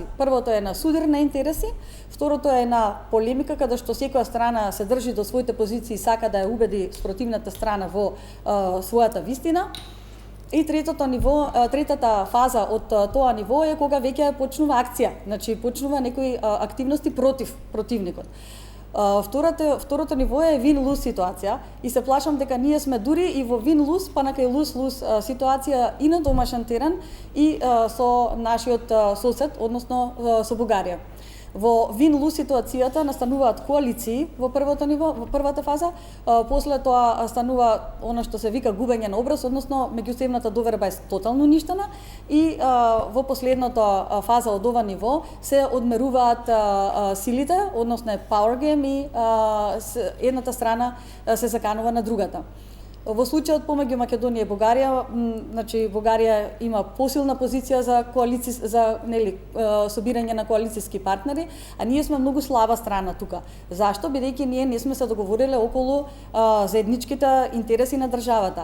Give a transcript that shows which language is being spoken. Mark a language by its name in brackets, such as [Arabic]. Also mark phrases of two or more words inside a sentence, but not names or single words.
[Macedonian] Првото е на судир на интереси, второто е на полемика каде што секоја страна се држи до своите позиции и сака да ја убеди спротивната страна во својата вистина. И третата фаза од тоа ниво е кога веќе почнува акција, значи почнува некои активности против противникот. Второто ниво е win-lose ситуација и се плашам дека ние сме дури и во win-lose, па на кај lose-lose ситуација и на домашен терен и со нашиот сосед, односно со Бугарија. Во win-lose ситуацијата настануваат коалиции во првото ниво, во првата фаза, после тоа станува она што се вика губење на образ, односно меѓусебната доверба е тотално уништена и во последната фаза од ова ниво се одмеруваат силите, односно е [English] power game [Macedonian] и едната страна се заканува на другата. Во случајот помеѓу Македонија и Бугарија, значи Бугарија има посилна позиција за собирање на коалициски партнери, а ние сме многу слаба страна тука. Зашто? Бидејќи ние не сме се договориле околу заедничките интереси на државата.